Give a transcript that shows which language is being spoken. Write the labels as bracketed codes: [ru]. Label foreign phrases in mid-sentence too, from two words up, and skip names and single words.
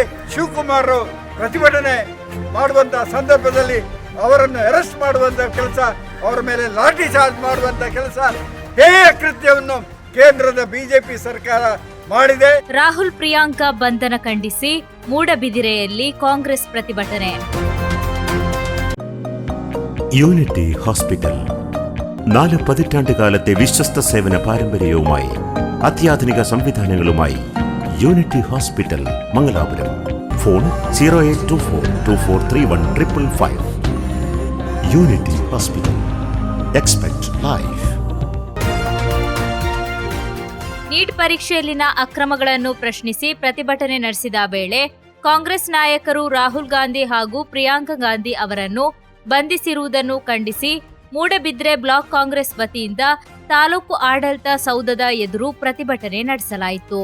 [kn] ಶಿವಕುಮಾರ್ ಪ್ರತಿಭಟನೆ ಮಾಡುವಂತ ಸಂದರ್ಭದಲ್ಲಿ ಅವರನ್ನು ಅರೆಸ್ಟ್ ಮಾಡುವಂತ ಕೆಲಸ, ಅವರ ಮೇಲೆ ಲಾಠಿ ಚಾರ್ಜ್ ಮಾಡುವಂತ ಕೆಲಸ, ಹೇಯ ಕೃತ್ಯವನ್ನು ಕೇಂದ್ರದ ಬಿಜೆಪಿ ಸರ್ಕಾರ ಮಾಡಿದೆ. ರಾಹುಲ್ ಪ್ರಿಯಾಂಕಾ ಬಂಧನ ಖಂಡಿಸಿ ಮೂಡಬಿದಿರೆಯಲ್ಲಿ ಕಾಂಗ್ರೆಸ್ ಪ್ರತಿಭಟನೆ. [ml] യൂണിറ്റി ഹോസ്പിറ്റൽ 4 പതിറ്റാണ്ട് കാലത്തെ വിശ്വസ്ത സേവന പാരമ്പര്യവുമായി അത്യാധുനിക സംവിധാനങ്ങളുമായി യൂണിറ്റി ഹോസ്പിറ്റൽ മംഗലാപുരം. ഫോൺ 0824243155. യൂണിറ്റി ഹോസ്പിറ്റൽ. [en] Expect life. [kn] ನೀಟ್ ಪರೀಕ್ಷೆಯಲ್ಲಿನ ಅಕ್ರಮಗಳನ್ನು ಪ್ರಶ್ನಿಸಿ ಪ್ರತಿಭಟನೆ ನಡೆಸಿದ ವೇಳೆ ಕಾಂಗ್ರೆಸ್ ನಾಯಕರು ರಾಹುಲ್ ಗಾಂಧಿ ಹಾಗೂ ಪ್ರಿಯಾಂಕಾ ಗಾಂಧಿ ಅವರನ್ನು ಬಂಧಿಸಿರುವುದನ್ನು ಖಂಡಿಸಿ ಮೂಡಬಿದ್ರೆ ಬ್ಲಾಕ್ ಕಾಂಗ್ರೆಸ್ ವತಿಯಿಂದ ತಾಲೂಕು ಆಡಳಿತ ಸೌಧದ ಎದುರು ಪ್ರತಿಭಟನೆ ನಡೆಸಲಾಯಿತು.